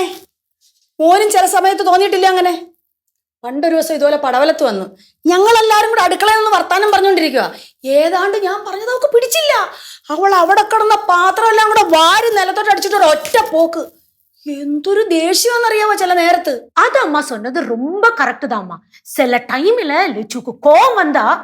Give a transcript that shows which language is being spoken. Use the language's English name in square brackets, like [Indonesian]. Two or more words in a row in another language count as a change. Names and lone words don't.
[Malayalam] മോനും ചില സമയത്ത് തോന്നിയിട്ടില്ല അങ്ങനെ? പണ്ടൊരു ദിവസം ഇതുപോലെ പടവലത്ത് വന്നു, ഞങ്ങളെല്ലാരും കൂടെ അടുക്കളയിൽ നിന്ന് വർത്താനം പറഞ്ഞോണ്ടിരിക്കുക. ഏതാണ്ട് ഞാൻ പറഞ്ഞതൊക്കെ പിടിച്ചില്ല. അവൾ അവിടെ കിടന്ന പാത്രം എല്ലാം കൂടെ വാരി നിലത്തോട്ട് അടിച്ചിട്ട് ഒറ്റ പോക്ക്. എന്തൊരു ദേഷ്യമെന്നറിയാവോ ചില നേരത്ത്. [Tamil] அது அம்மா சொன்னது ரொம்ப கரெக்ட் தான்மா. சில டைம்ல லெச்சுக்கு கோவம் வந்தா